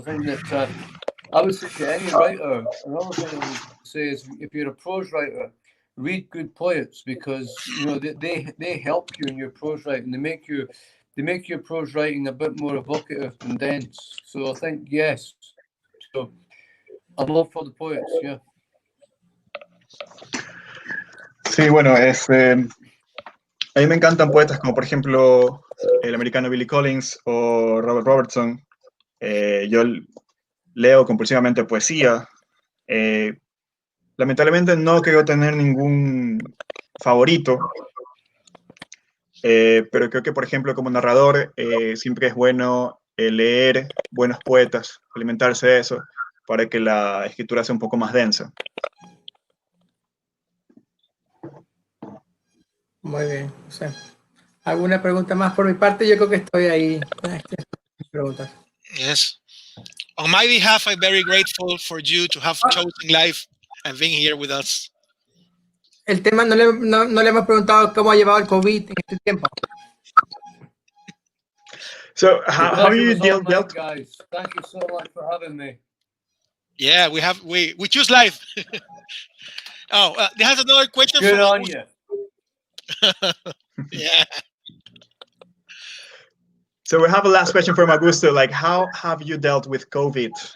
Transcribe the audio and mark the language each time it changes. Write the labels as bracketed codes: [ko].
[en] I think that I would say to any writer, another thing I would say is, if you're a prose writer, read good poets, because, you know, they help you in your prose writing. They make your prose writing a bit more evocative and dense. So I think, yes. So I'm all for the poets, yeah. [es] Sí, bueno, a mí me encantan poetas como, por ejemplo, el americano Billy Collins o Robert Robertson. Yo leo compulsivamente poesía. Lamentablemente no creo tener ningún favorito, pero creo que, por ejemplo, como narrador, siempre es bueno leer buenos poetas, alimentarse de eso, para que la escritura sea un poco más densa. Muy bien. O sea, ¿alguna pregunta más por mi parte? Yo creo que estoy ahí. Preguntas. [en] Yes. On my behalf, I'm very grateful for you to have chosen life and being here with us. [es] El tema, no le hemos preguntado cómo ha llevado el COVID en este tiempo. [en] So, how you dealt? Guys, thank you so much for having me. Yeah, we choose life. Oh, there's another question. Good on you. Yeah. So we have a last question from Augusto. Like, how have you dealt with COVID